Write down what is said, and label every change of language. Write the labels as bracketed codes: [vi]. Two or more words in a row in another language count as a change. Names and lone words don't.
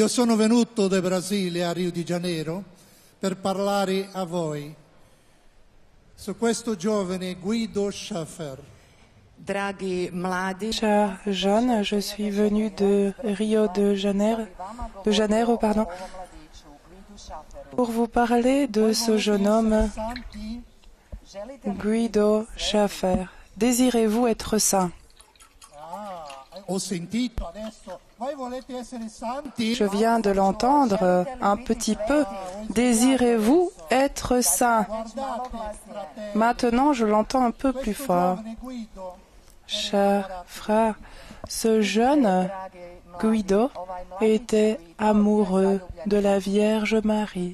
[it] sono venuto da Brasile a Rio de Janeiro per parlare a voi su questo giovane Guido Schaffer. [hr] Draghi mladi, [fr] Chers jeunes, je suis venu de Rio de Janeiro, pour vous parler de ce jeune homme, [it] Santi, Guido Schaffer. [fr] Désirez-vous être saint? [it] ho sentito adesso, voi volete essere santi? [fr] Je viens de l'entendre un petit peu. Désirez-vous être saint? [it] Guardate, fratelli, [fr] Maintenant, je l'entends un peu plus [it] questo [fr] fort. [it] giovane Guido [fr] Chers frères, ce jeune Guido était amoureux de la Vierge Marie.